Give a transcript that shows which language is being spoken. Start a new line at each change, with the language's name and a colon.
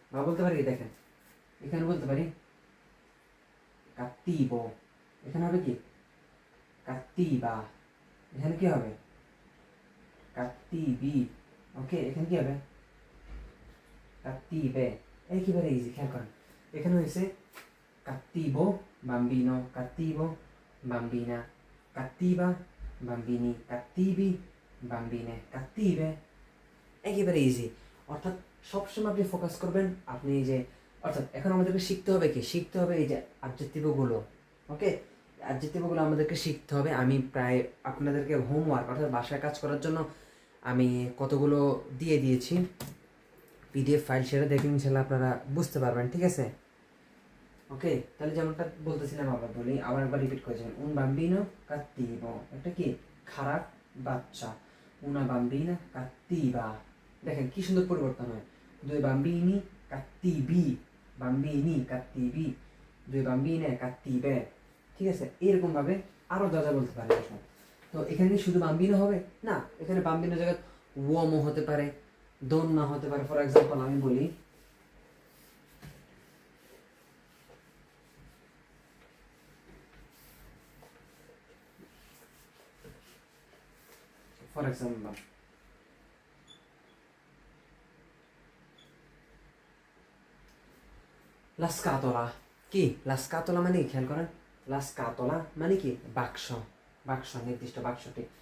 Bangla: বা বলতে পারি কি দেখেন, এখানে বলতে পারি cattivo, এখানে হবে কি cattiva, এখানে কি হবে cattivi, ওকে। এখানে কি হবে cattive, একেবারে ইজি, খেয়াল করেন। এখানে হয়েছে
Italian: cattivo bambino, cattivo bambina, cattiva bambini, cattivi bambine, cattive,
Bangla: একেবারে ইজি। অর্থাৎ সবসময় আপনি ফোকাস করবেন আপনি এই যে, অর্থাৎ এখন আমাদেরকে শিখতে হবে কি, শিখতে হবে এই যে অ্যাডজেক্টিভগুলো, ওকে। অ্যাডজেক্টিভগুলো আমাদেরকে শিখতে হবে। আমি প্রায় আপনাদেরকে হোমওয়ার্ক অর্থাৎ বাসায় কাজ করার জন্য আমি কতগুলো দিয়ে দিয়েছি পিডিএফ ফাইল, সেটা দেখে ইনশাল্লাহ আপনারা বুঝতে পারবেন, ঠিক আছে? ওকে, তাহলে যেমনটা বলতেছিলাম আবার বলি, আবার একবার রিপিট করেছেন।
Italian: un bambino cattivo,
Bangla: এটা কি খারাপ বাচ্চা।
Italian: una bambina cattiva,
Bangla: দেখেন কি সুন্দর পরিবর্তন হয়।
Italian: due bambini cattivi, bambini cattivi, due bambine cattive,
Bangla: ঠিক আছে? এরকম ভাবে আরো যা যা বলতে পারে। তো এখানে কি শুধু বাম্বিনো হবে না, এখানে বাম্বিনো জায়গায় উওমও হতে পারে, দন্না হতে পারে। ফর এক্সাম্পল আমি বলি, ফর এক্সাম্পল লা স্কাতোলা, কি লা স্কাতোলা মানে খেয়াল করেন, লা স্কাতোলা মানে কি বাক্স, বাক্স, নির্দিষ্ট বাক্সটি।